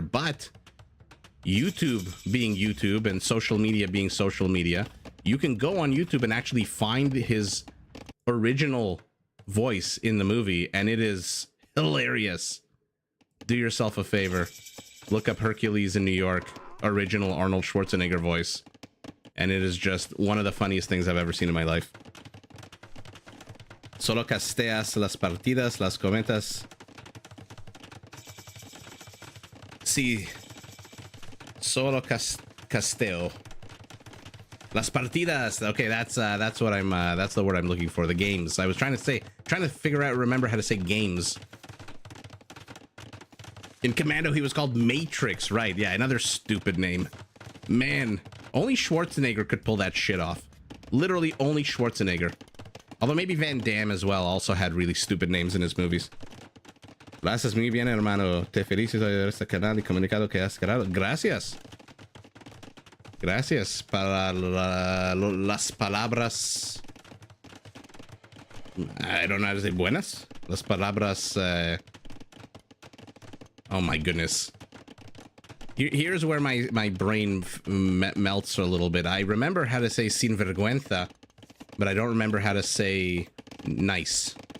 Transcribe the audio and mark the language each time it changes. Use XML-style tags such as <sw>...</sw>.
<en>But YouTube being YouTube and social media being social media, you can go on YouTube and actually find his original voice in the movie, and it is hilarious. Do yourself a favor. Look up Hercules in New York, original Arnold Schwarzenegger voice. And it is just one of the funniest things I've ever seen in my life.</en> <es>Solo casteas las partidas, las comentas. Sí. Solo casteo. Las partidas.</es> <en>Okay, that's what I'm that's the word I'm looking for. The games. I was trying to figure out, remember how to say games. In Commando, he was called Matrix, right? Yeah, another stupid name. Man, only Schwarzenegger could pull that shit off. Literally only Schwarzenegger. Although maybe Van Damme as well also had really stupid names in his movies.</en> <es>Lo haces muy bien, hermano. Te felicito de este canal y comunicado que has creado. Gracias. Gracias para las palabras.</es> <en>I don't know how to say</en> <es>buenas. Las palabras.</es> <en>Oh my goodness. Here's where my brain melts a little bit. I remember how to say</en> <es>sin vergüenza,</es> <en>but I don't remember how to say nice.</en>